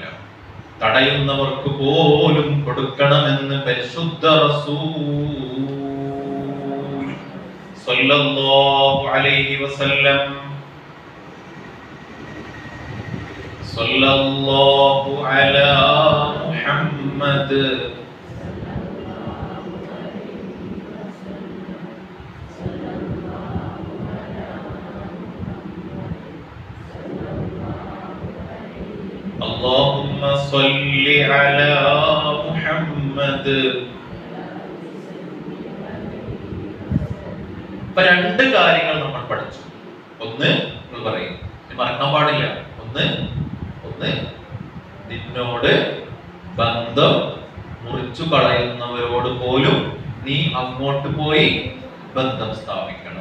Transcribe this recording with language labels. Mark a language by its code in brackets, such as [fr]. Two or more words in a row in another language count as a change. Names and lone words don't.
[ml] തടയുന്നവർക്ക് പോലും കൊടുക്കണമെന്ന് പരിശുദ്ധ റസൂൽ [ar] صلى الله عليه وسلم صلى الله على محمد اللهم صل على محمد. [ml] ഇപ്പൊ 2 കാര്യങ്ങൾ നമ്മൾ പഠിച്ചു. ഒന്ന് പറയും, മറക്കാൻ പാടില്ല. ഒന്ന് ഒന്ന്, നിന്നോട് ബന്ധം മുറിച്ചു കളയുന്നവരോട് പോലും നീ അങ്ങോട്ട് പോയി ബന്ധം സ്ഥാപിക്കണം.